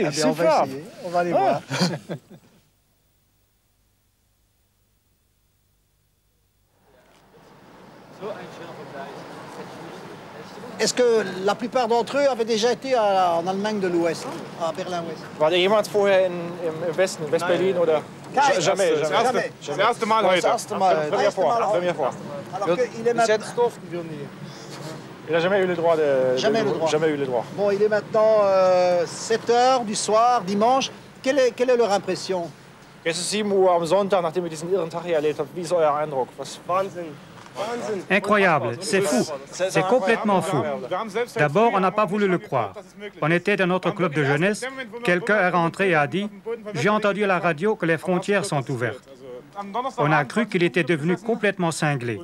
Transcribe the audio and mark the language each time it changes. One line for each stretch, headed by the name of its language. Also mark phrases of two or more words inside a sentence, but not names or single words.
French: eh bien, super. On va aller voir. Est-ce que la plupart d'entre eux avaient déjà été en Allemagne de l'Ouest, à Berlin-Ouest?
German: War jemand vorher im Westen, West-Berlin oder?
French: Jamais.
German: Das erste Mal heute.
French: Première fois. Alors qu'il est maintenant... Il n'a jamais eu le droit de... Jamais eu le droit. droit. Bon, il est maintenant 7h du soir, dimanche. Quelle est leur impression?
German: Es ist 7 Uhr am Sonntag, nachdem ihr diesen irren Tag hier erlebt habt. Wie ist euer Eindruck? Was? Wahnsinn.
French: Incroyable, c'est fou, c'est complètement fou. D'abord, on n'a pas voulu le croire. On était dans notre club de jeunesse, quelqu'un est rentré et a dit « J'ai entendu à la radio que les frontières sont ouvertes ». On a cru qu'il était devenu complètement cinglé.